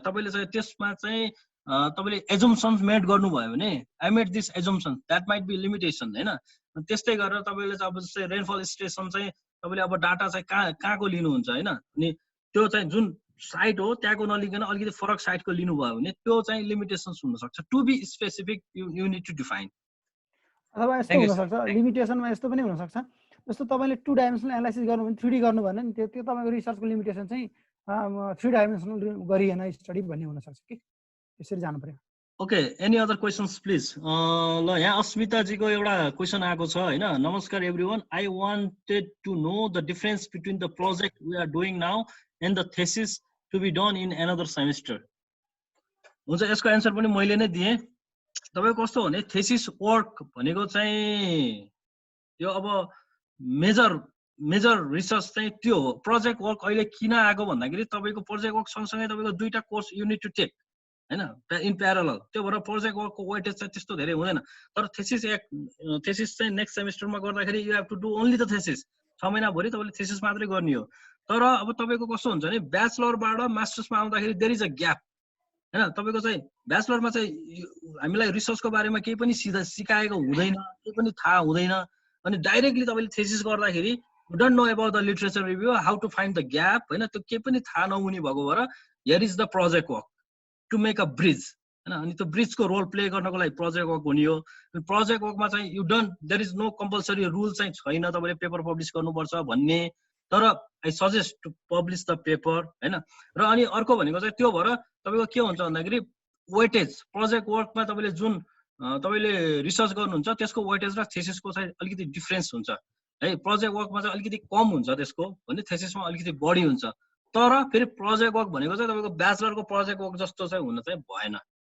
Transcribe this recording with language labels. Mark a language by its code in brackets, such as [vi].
[ne] तपाईँले चाहिँ त्यसमा चाहिँ तपाईँले एजम्सन्स मेड गर्नुभयो भने [en] I made this assumption, that might be limitation [ne] होइन। त्यस्तै गरेर तपाईँले चाहिँ अब जस्तै रेनफल स्टेसन चाहिँ तपाईँले अब डाटा चाहिँ कहाँको लिनुहुन्छ होइन, अनि त्यो चाहिँ जुन साइट हो त्यहाँको नलिकन अलिकति फरक साइटको लिनुभयो भने त्यो चाहिँ लिमिटेसन्स हुनसक्छ। [en] To be specific you need to define. [ne] अथवा यस्तो हुनसक्छ लिमिटेसनमा यस्तो पनि हुनसक्छ, जस्तो तपाईँले 2 डाइमेन्सनल एनालाइसिस गर्नु भने 3D गर्नु भने नि त्यो तपाईँको रिसर्चको लिमिटेसन चाहिँ 3 डाइमेन्सनल गरिएन स्टडी भन्ने हुनसक्छ कि यसरी जानु पर्यो। [en] Okay, any other questions please. [ne] ल यहाँ अस्मिताजीको एउटा क्वेसन आएको छ होइन। [en] नमस्कार everyone, I wanted to know the difference between the project we are doing now and the thesis to be done in another semester. [ne] हुन्छ, यसको एन्सर पनि मैले नै दिएँ। तपाईँको कस्तो भने थेसिस वर्क भनेको चाहिँ यो अब मेजर रिसर्च चाहिँ त्यो हो। प्रोजेक्ट वर्क अहिले किन आएको भन्दाखेरि तपाईँको प्रोजेक्ट वर्क सँगसँगै तपाईँको 2टा course [en] you need to take [ne] होइन, [en] In parallel. [ne] त्यो भएर प्रोजेक्ट वर्कको वेटेज चाहिँ त्यस्तो धेरै हुँदैन। तर थेसिस चाहिँ नेक्स्ट सेमिस्टरमा गर्दाखेरि [en] You have to do only the thesis. [ne] 6 महिनाभरि तपाईँले थेसिस मात्रै गर्ने हो। तर अब तपाईँको कस्तो हुन्छ भने ब्याचलरबाट मास्टर्समा आउँदाखेरि [en] there is a gap [ne] होइन। तपाईँको चाहिँ ब्याचलरमा चाहिँ हामीलाई रिसर्चको बारेमा केही पनि सिकाएको हुँदैन, केही पनि थाहा हुँदैन। अनि डाइरेक्टली तपाईँले थेसिस गर्दाखेरि [en] You don't know about the literature review, how to find the gap होइन। [ne] त्यो केही पनि थाहा नहुने भएको भएर [en] Here is the project work to make a bridge होइन। [ne] अनि त्यो ब्रिजको रोल प्ले गर्नको लागि प्रोजेक्ट वर्क हुने हो। प्रोजेक्ट वर्कमा चाहिँ [en] you don't, there is no compulsory rule [ne] चाहिँ छैन तपाईँले पेपर पब्लिस गर्नुपर्छ भन्ने। [en] तर I suggest to publish the paper होइन। [ne] र अनि अर्को भनेको चाहिँ त्यो भएर तपाईँको के हुन्छ भन्दाखेरि वेटेज प्रोजेक्ट वर्कमा तपाईँले जुन तपाईँले रिसर्च गर्नुहुन्छ त्यसको वेटेज र थेसिसको चाहिँ अलिकति डिफ्रेन्स हुन्छ है। प्रोजेक्ट वर्कमा चाहिँ अलिकति कम हुन्छ त्यसको भने, थेसिसमा अलिकति बढी हुन्छ। तर फेरि प्रोजेक्ट वर्क भनेको चाहिँ तपाईँको ब्याचलरको प्रोजेक्ट वर्क जस्तो चाहिँ हुन चाहिँ भएन।